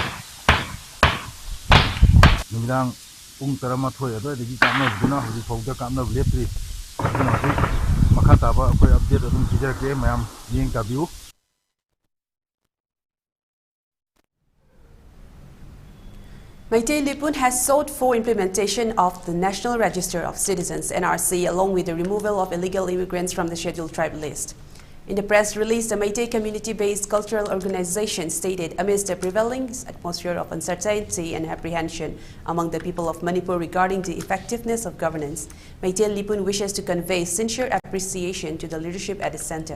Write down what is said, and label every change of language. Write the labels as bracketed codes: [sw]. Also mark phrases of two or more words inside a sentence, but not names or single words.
[mni] nimidang pung tarama thoi ado degi kamna duna hojik phawda kamna lepri hojik makhataba koi update adum sijarke mayam yeng tabiu. [en] Meitei Lipun has sought for implementation of the National Register of Citizens (NRC) along with the removal of illegal immigrants from the scheduled tribe list. In the press release, the Meitei community-based cultural organization stated amidst the prevailing atmosphere of uncertainty and apprehension among the people of Manipur regarding the effectiveness of governance, Meitei Lipun wishes to convey sincere appreciation to the leadership at the center.